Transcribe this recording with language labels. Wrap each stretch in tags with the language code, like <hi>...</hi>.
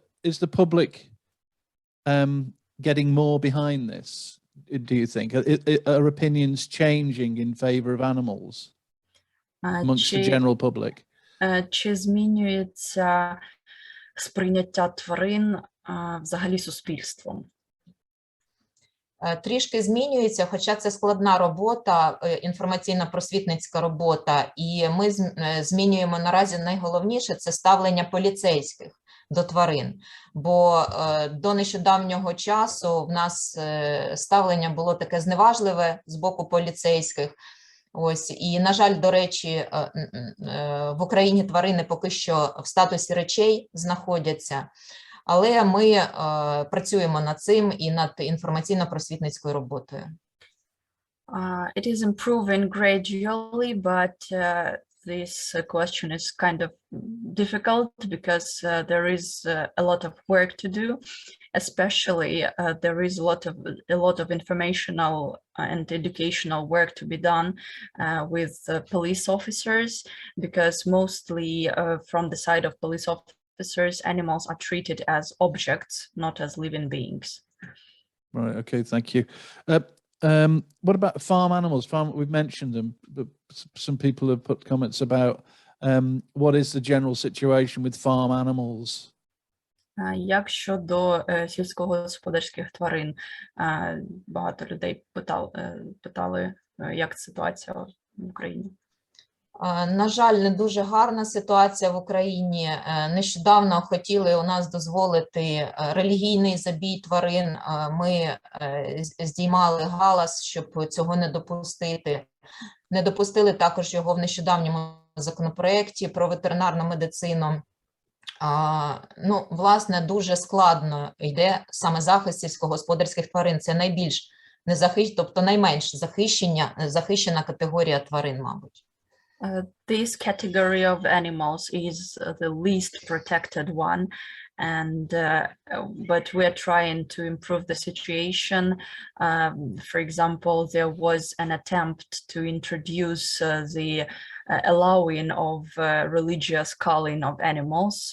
<en>Is the public getting more behind this? Do you think are opinions changing in favor of animals amongst the general public?</en> <uk>Чи змінюється сприйняття тварин взагалі суспільством? Трішки змінюється, хоча це складна робота, інформаційно-просвітницька робота, і ми змінюємо наразі найголовніше – це ставлення поліцейських до тварин. Бо до нещодавнього часу в нас ставлення було таке зневажливе з боку поліцейських. Ось, і, на жаль, до речі, в Україні тварини поки що в статусі речей знаходяться. Але ми працюємо над цим і над інформаційно-просвітницькою роботою.</uk> <en>It is improving gradually, but this question is kind of difficult because there is a lot of work to do. Especially there is a lot of informational and educational work to be done with police officers, because mostly from the side of police officers, animals are treated as objects, not as living beings. Right. Okay. Thank you. What about farm animals? We've mentioned them, but some people have put comments about what is the general situation with farm animals.</en> <uk>Як щодо сільськогосподарських тварин? Багато людей питали, як ситуація в Україні. На жаль, не дуже гарна ситуація в Україні. Нещодавно хотіли у нас дозволити релігійний забій тварин. Ми здіймали галас, щоб цього не допустити. Не допустили також його в нещодавньому законопроекті про ветеринарну медицину. Ну, власне, дуже складно йде саме захист сільськогосподарських тварин. Це найбільш тобто найменш захищена категорія тварин, мабуть.</uk> <en>This category of animals is the least protected one, and but we're trying to improve the situation. For example, there was an attempt to introduce the allowing of religious culling of animals.</en>